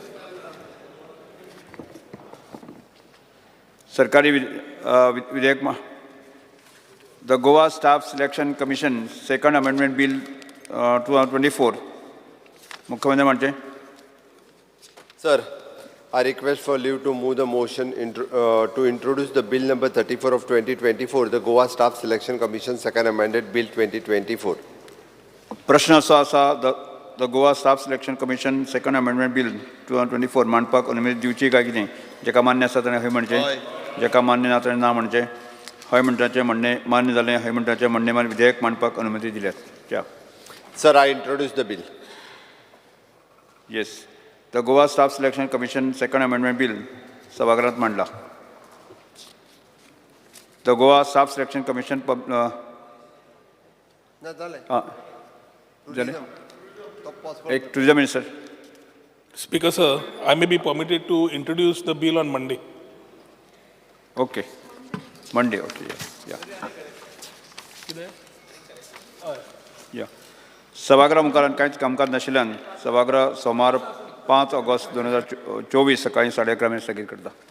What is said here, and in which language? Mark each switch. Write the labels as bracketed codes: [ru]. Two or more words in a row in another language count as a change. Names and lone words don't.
[kok] सरकारी विधेयक द गोवा स्टाफ सिलेक्शन कमिशन सेकंड अमेंडमेंट बिल 2024 मुख्यमंत्री म्हणचे [en] सर I request for leave to move the motion to introduce the bill number 34 of 2024 the Goa Staff Selection Commission second amended bill 2024. [kok] प्रश्न असो आसा द गोवा स्टाफ सिलेक्शन कमिशन सेकंड अमेंडमेंट बिल 2024 मांडपाक अनुमती दिवची काय कितें जेका मान्य आसा ताणें हय म्हणचें जेका मान्य ना ताणें ना म्हणचें हय मंत्र्याचे म्हणणे मान्य जालें. हय मंत्र्याचे म्हणणे मान्य विधेयक मांडपाक अनुमती दिल्यात. त्या [en] Sir, I introduce the bill. येस. [kok] द गोवा स्टाफ सिलेक्शन कमिशन सेकंड अमेंडमेंट बिल सभागृहात मांडला. द गोवा स्टाफ सिलेक्शन कमिशन एक [en] tourism minister. Speaker, sir, I may be permitted to introduce the bill on Monday. ओके. Monday. Okay. [kok] या सभागृह मुखार कांयच कामकाज नाशिल्ल्यान सभागृह सोमार 5 ऑगस्ट 2024 सकाळी 11:30 स्थगीत करता.